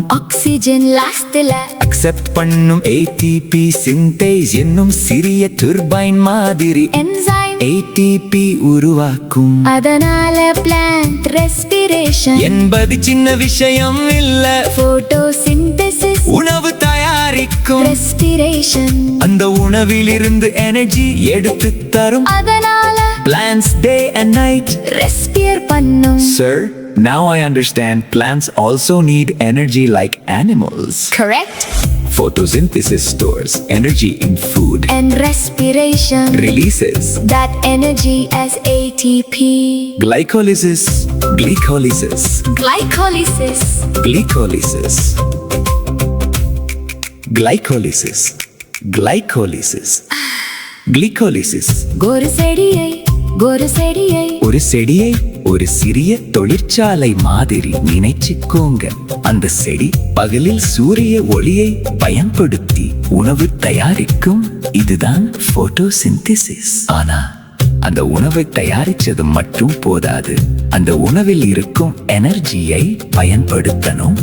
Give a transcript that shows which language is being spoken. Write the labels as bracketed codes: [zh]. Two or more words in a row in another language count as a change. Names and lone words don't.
[ta] ஆக்சிஜன் லாஸ்ட்ல அக்செப்ட் பண்ணும். [en] ATP synthase [ta] என்னும் சிறிய டர்பைன் மாதிரி என்சைம் ATP உருவாக்கும். அதனால [en] plant respiration [ta] என்பது சின்ன விஷயம் இல்ல. போட்டோசிந்தசிஸ் உணவு தயாரிக்கும். ரெஸ்பிரேஷன் அந்த உணவில் இருந்து எனர்ஜி எடுத்து தரும். அதனால [en] plants day and night respire [ta] பண்ணும். [en] Sir, now I understand plants also need energy like animals. Correct. Photosynthesis stores energy in food and respiration releases that energy as ATP. glycolysis, glycolysis, Glycolysis. glycolysis, glycolysis, glycolysis, glycolysis. [ta] ஒரு செடியை ஒரு சிறிய தொழிற்சாலை மாதிரி நினைச்சுக்கோங்க. அந்த செடி பகலில் சூரிய ஒளியை பயன்படுத்தி உணவு தயாரிக்கும். இதுதான் போட்டோசிந்தசிஸ். ஆனா அந்த உணவை தயாரிச்சது மட்டும் போதாது, அந்த உணவில் இருக்கும் எனர்ஜியை பயன்படுத்தணும்.